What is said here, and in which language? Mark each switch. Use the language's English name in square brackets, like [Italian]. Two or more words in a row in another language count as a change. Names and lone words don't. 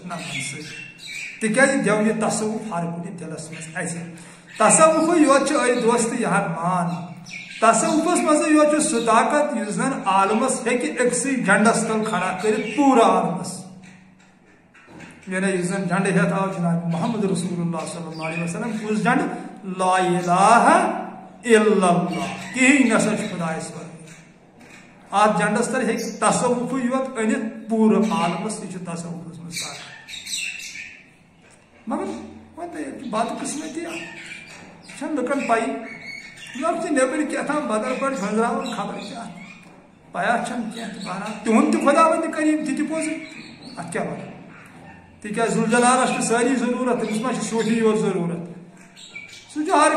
[Kashmiri] نمبرن سۭتۍ تِکیٛازِ دِیو یہِ تصوُف ہر کُنہِ دِلس منٛز اَسہِ تصوُفٕے یوت چھُ أے دوستہٕ یہِ ہن مان تصوُفس منٛزٕے یوت چھُ سُہ طاقت یُس زن عالمس ہیٚکہِ أکسٕے جنڈس تل کھڑا کٔرِتھ پوٗرٕ عالمس یعنی یُس زن جنڈٕ ہیٚتھ آو جناب محمد رسول اللہ [Arabic] صلی اللہ علیہ وسلم [Kashmiri] کُس جنڈٕ [Arabic] لا الہ الا اللہ [Kashmiri] کِہیٖنۍ نسا چھُ خۄدایس ورٲے اتھ جنڈس تل ہیٚکہِ تصوُفٕے یوت أنِتھ پوٗرٕ عالمس تہِ چھُ تصوُفس منٛز طاقت مگر وۄنۍ بدقٕسمتی چھنہٕ لُکن پایی لُکھ چھِ نیبٕرۍ کیٛاہتام بدل پٲٹھۍ گٔنٛزراوان خبر کیٛاہ پیا چھنہٕ کینٛہہ تہٕ بہرحال تِہُنٛد تہِ خۄدا وندِ کریٖم تہِ تہِ بوزُن اتھ کیٛاہ وَنو تِکیٛازِ ذوالجلالس چھِ سٲری ضروٗرت تٔمِس ما چھِ صوٗفی یوت ضروٗرت سُہ چھُ ہر